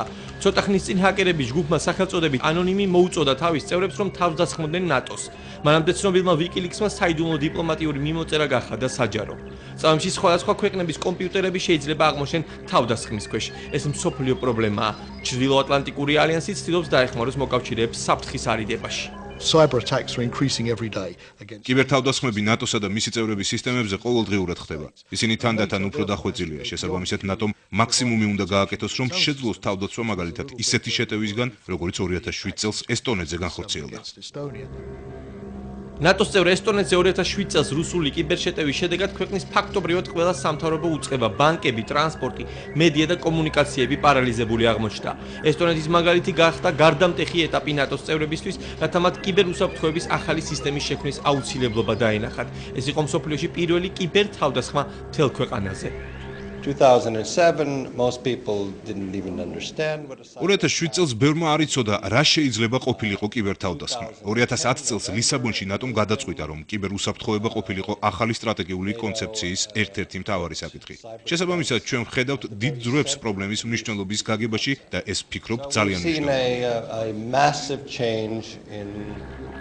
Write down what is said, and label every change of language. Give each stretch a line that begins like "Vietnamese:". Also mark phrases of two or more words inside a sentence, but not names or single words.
Georgian: ცოტა ხნის წინ ჰაკერების ჯგუფმა სახელწოდებით ანონიმი მოუწოდა თავის წევრებს, რომ თავდასხმოდნენ ნატოს. მანამდე ცნობილმა ვიკილիქსმა საიდუმლო დიპლომატიური მიმოწერა გახადა საჯარო. წამში სხვადასხვა ქვეყნების კომპიუტერები შეიძლება აღმოჩნდნენ თავდასხმის ქვეშ. ეს მსოფლიო პრობლემაა. ჩრდილოატლანტიკური ალიანსი ცდილობს დაეხმაროს მოკავშირეებს საფრთხის არიდებაში.
English: Cyber attacks are increasing every day against
Georgian: კიბერთავდასხმები ნატოსა და მისი წევრების სისტემებზე ყოველდღიურად ხდება. ისინი თანდათან უფრო დახვეწილია, შესაბამისად ნატომ მაქსიმუმი უნდა გააკეთოს, რომ შეძლოს თავდაცვა მაგალითად ისეთი შეტევისგან, როგორც 2007 წელს ესტონეთზე განხორციელდა. ნატოს წევრ ესტონეთზე 2007 წელს რუსული კიბერშეტევის შედეგად ქვეყნის ფაქტობრივად ყველა სამთავრობო უწყება, ბანკები, ტრანსპორტი, მედია და კომუნიკაციები პარალიზებული აღმოჩნდა. ესტონეთის მაგალითი გახდა გარდამტეხი ეტაპი ნატოს წევრებისთვის, რათა მათ კიბერუსაფრთხოების ახალი სისტემის შექმნის აუცილებლობა დაენახათ. ეს იყო მსოფლიოში პირველი კიბერთავდასხმა მთელ ქვეყანაზე.
English: 2007 most people didn't even understand what
Georgian: 2007 წელს ბევრმა არ იცოდა რა შეიძლება ყოფილიყო კიბერთავდასხმა. 2010 წელს ლისაბონში ნატომ გადაწყვიტა, რომ კიბერუსაფრთხოება ყოფილიყო ახალი სტრატეგიული კონცეფციის ერთ-ერთი მთავარი საკითხი. შესაბამისად, ჩვენ ვხედავთ დიდ ძროებს პრობლემის მნიშვნელობის გაგებაში და ეს ფიქრობ ძალიან მნიშვნელოვანია.